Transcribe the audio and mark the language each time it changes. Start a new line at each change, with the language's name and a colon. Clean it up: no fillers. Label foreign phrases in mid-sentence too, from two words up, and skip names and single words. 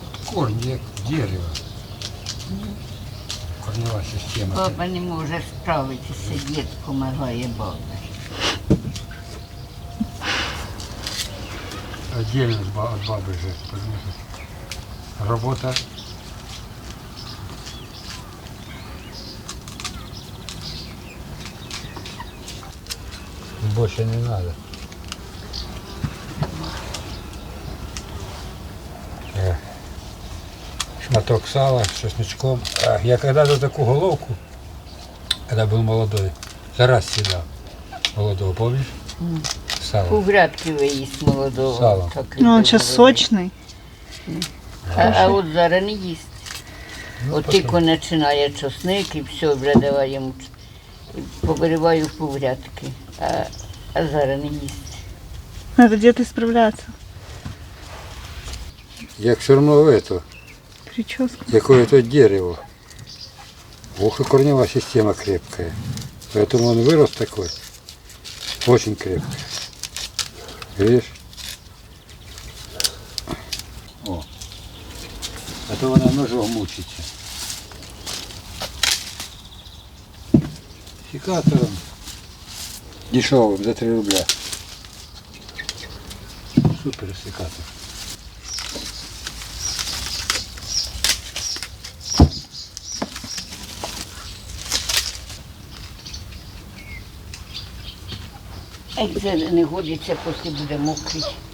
Russian: корни,
Ukrainian: як дерево. Корнева система. Баба не може справитися, дід допомагає бабі.
Russian: Отдельно от бабы же. Потому что работа. Больше не надо. Шматок сала с чесночком. Я когда-то такую головку, когда был молодой, за раз съедал. Молодого, помнишь? Сало.
Ukrainian: Кугрядки виїсть молодого.
Russian: Сало.
Ukrainian: Так і
Russian: Ну, он
Ukrainian: було.
Russian: сейчас сочный.
Ukrainian: А от зараз не їсть. От тільки починає чесник і все, вже давай йому. І повириваю кугрядки. А зараз не їсть.
Russian: Надо где-то исправляться. Як все равно это, Прическа. какое-то дерево. Ох, и корневая система крепкая. Поэтому он вырос такой. Очень крепкий. Видишь? О.
Ukrainian: А то вона ножом мучиться. Секатором.
Russian: Дешевым, за 3 рубля. Супер секатор.
Ukrainian: Як це не годиться, після буде мокрий.